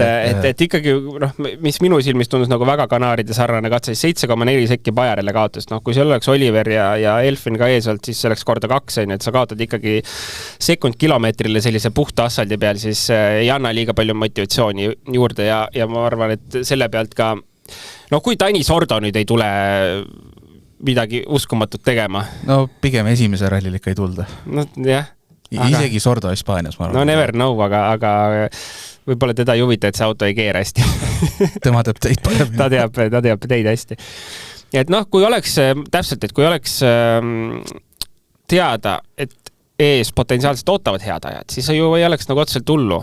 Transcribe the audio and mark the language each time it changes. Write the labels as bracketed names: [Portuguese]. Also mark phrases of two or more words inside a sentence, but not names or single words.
[Estonian] et ikkagi, mis minu silmis tundus nagu väga kanaaride sarnane katse, 7,4 sekki Bajarile kaotust, kui seal oleks Oliver ja Elfin ka ees olnud, siis see oleks korda 2, et sa kaotad ikkagi sekund kilomeetrile sellise puhta asfaldi peal, siis ei anna liiga palju motivatsiooni juurde ja ma arvan, et selle pealt ka kui Tanis Ordo nüüd ei tule midagi uskumatut tegema. No pigem esimese rallil ikka ei tulda. No jah. Isegi Sordo Hispaanias, ma arvan. [English] No never know, [Estonian] aga võib-olla teda ei huvita, et see auto ei keera hästi. Tema teab teid paremini. ta teab teid hästi. Ja et kui oleks täpselt, et kui oleks teada, et ees potentsiaalselt ootavad head ajad, siis ju ei oleks nagu otseselt hullu.